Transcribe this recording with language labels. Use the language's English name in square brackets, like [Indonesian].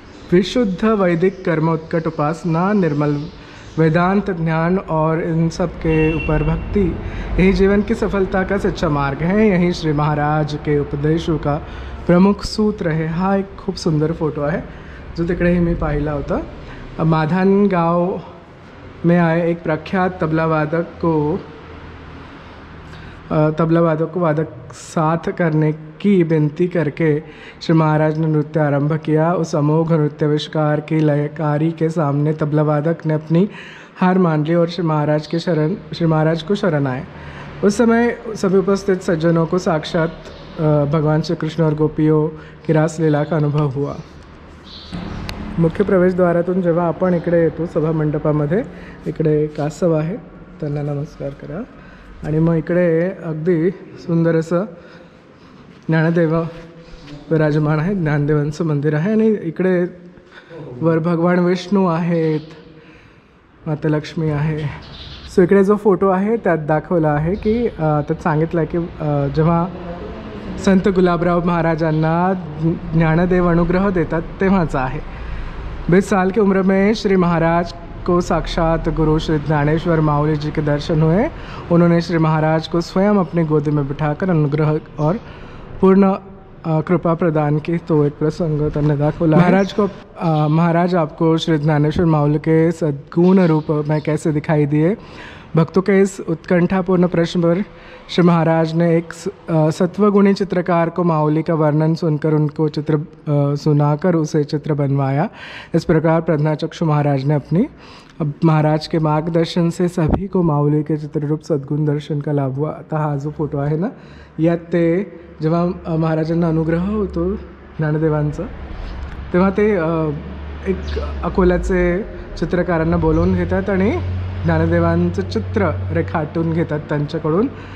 [Hindi] विशुद्ध वैदिक कर्मोत्कट उपासना, निर्मल वेदांत ज्ञान और इन सब के ऊपर भक्ति, यही जीवन की सफलता का सच्चा मार्ग है. यही श्री महाराज के उपदेशों का प्रमुख सूत्र है. [Marathi] हा एक खूप सुंदर फोटो आहे जो तिकडेही मी पाहिला होता. [Hindi] माधान गांव में आए एक प्रख्यात तबला वादक को वादक साथ करने की विनती करके श्री महाराज ने नृत्य आरंभ किया. उस अमोघ नृत्याविष्कार की लयकारी के सामने तबला वादक ने अपनी हार मान ली और श्री महाराज को शरण आए. उस समय सभी उपस्थित सज्जनों को साक्षात भगवान श्री कृष्ण और गोपियों की रासलीला का अनुभव हुआ. [Marathi] मुख्य प्रवेशद्वारातून जेव्हा आपण इकडे येतो सभा मंडपामध्ये, इकडे कासव आहे, त्यांना नमस्कार करा. आणि मग इकडे अगदी सुंदर असं ज्ञानदेव विराजमान आहे. ज्ञानदेवांचं मंदिर आहे आणि इकडे वर भगवान विष्णू आहेत, माता लक्ष्मी आहे. सो इकडे जो फोटो आहे त्यात दाखवला आहे की त्यात सांगितलं आहे की जेव्हा संत गुलाबराव महाराजांना ज्ञानदेव अनुग्रह देतात तेव्हाचा आहे. [Hindi] 20 साल की उम्र में श्री महाराज को साक्षात गुरु श्री ज्ञानेश्वर माऊली जी के दर्शन हुए. उन्होंने श्री महाराज को स्वयं अपनी गोदी में बिठाकर अनुग्रह और पूर्ण कृपा प्रदान की. [Marathi] तो एक प्रसंग त्यांनी दाखवला. [Hindi] महाराज आपको श्री ज्ञानेश्वर माऊली के सद्गुण रूप में कैसे दिखाई दिए. भक्तों के इस उत्कंठापूर्ण प्रश्न पर श्री महाराज ने एक सत्वगुणी चित्रकार को माऊली का वर्णन सुनकर उनको चित्र सुनाकर उसे चित्र बनवाया. इस प्रकार प्रज्ञाचक्षु महाराज ने अपनी महाराज के मार्गदर्शन से सभी को माऊली के चित्ररूप सद्गुण दर्शन का लाभ हुआ. [Marathi] आता हा जो फोटो आहे ना, यात ते जेव्हा महाराजांना अनुग्रह होतो ज्ञानदेवांचा, तेव्हा ते एक अकोल्याचे चित्रकारांना बोलवून घेतात आणि ज्ञानदेवांचं चित्र रेखाटून घेतात त्यांच्याकडून.